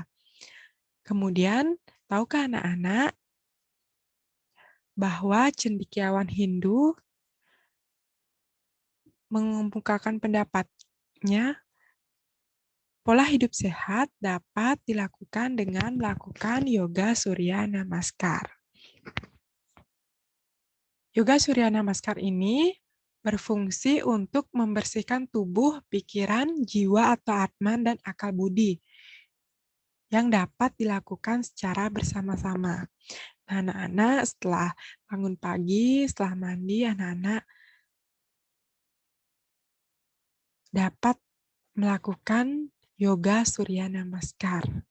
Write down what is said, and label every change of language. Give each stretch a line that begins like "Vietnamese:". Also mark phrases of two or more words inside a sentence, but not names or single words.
Indonesian: Kemudian, tahukah anak-anak bahwa cendekiawan Hindu mengemukakan pendapatnya pola hidup sehat dapat dilakukan dengan melakukan yoga surya namaskar. Yoga surya namaskar ini berfungsi untuk membersihkan tubuh, pikiran, jiwa atau atman, dan akal budi yang dapat dilakukan secara bersama-sama. Nah, anak-anak setelah bangun pagi, setelah mandi, anak-anak dapat melakukan yoga surya namaskar